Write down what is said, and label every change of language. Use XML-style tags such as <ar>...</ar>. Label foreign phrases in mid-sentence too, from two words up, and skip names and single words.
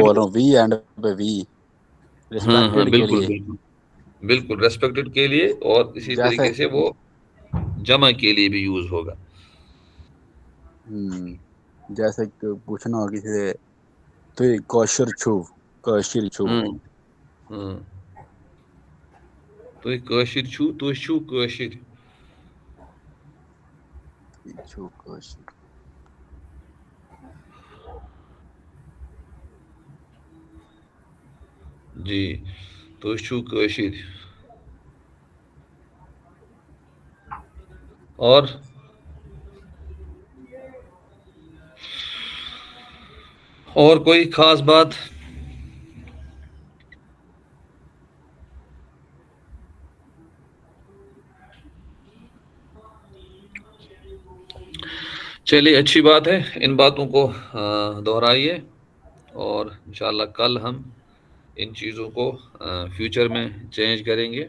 <ur>بول رہا ہوں، وی اینڈ پہ وی، ہاں ہاں ریسپیکٹڈ کے بالکل لیے. بالکل بالکل ریسپیکٹڈ کے لیے، اور اسی جیسے طریقے سے وہ جمع کے لیے بھی یوز ہوگا. جیسے کہ پوچھنا ہو کسی سے تو</ur> <ks>کوشر چھو، کوشر چھو. ہاں تو کاشر چھو، تو چھو کاشر. چھو کوشر. جی تو چھو کاشر.</ks> <ur>اور کوئی خاص بات؟ چلیے اچھی بات ہے، ان باتوں کو دہرائیے، اور انشاءاللہ کل ہم ان چیزوں کو فیوچر میں چینج کریں گے.</ur>